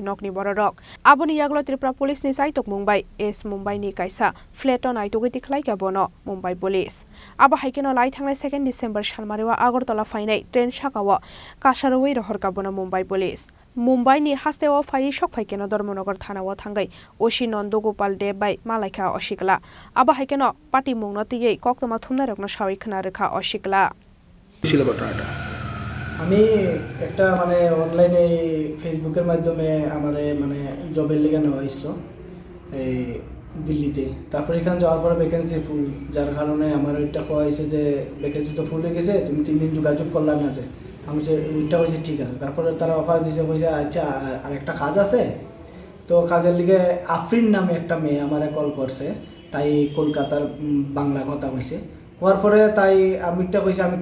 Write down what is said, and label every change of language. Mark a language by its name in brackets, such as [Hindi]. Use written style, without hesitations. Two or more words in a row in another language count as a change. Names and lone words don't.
[Kok Borok] nokni borok aboni yaglo Tripura police ni saitok Mumbai East Mumbai ni kaisa flat naitogwi tikhlaika bono Mumbai police abo haikeno lai thangnai 2 December salmarewa Agartala fainai train sakao kasaroi rohorka bono Mumbai police Mumbai ni hastewo phai sokphaikeno Dharmanagar thanao thangai osi Nandogopal Dev bai malaikha o Sikla abo haikeno party mungno tiyei koktoma thumnai rokno sawi khna rekha o Sikla [Bangla] আমি একটা মানে অনলাইনে ফেসবুকের মাধ্যমে আমারে মানে জবের লেগে নেওয়া হয়েছিল এই দিল্লিতে তারপর এখানে যাওয়ার পরে ভ্যাকেন্সি ফুল যার কারণে আমার ওইটা কোয়া হয়েছে যে ভ্যাকেন্সি তো ফুল হয়ে গেছে তুমি 3 দিন যোগাযোগ করলা না যে আমি সে ওইটা হয়েছে ঠিক আছে তারপরে তারা অফার দিয়েছে কইছে আচ্ছা আর একটা কাজ আছে তো কাজের লিগে আফরিন নামে একটা মেয়ে আমারে কল করছে তাই কলকাতার বাংলা কথা কইছে হওয়ার পরে তাই আমিটা কইছে আমি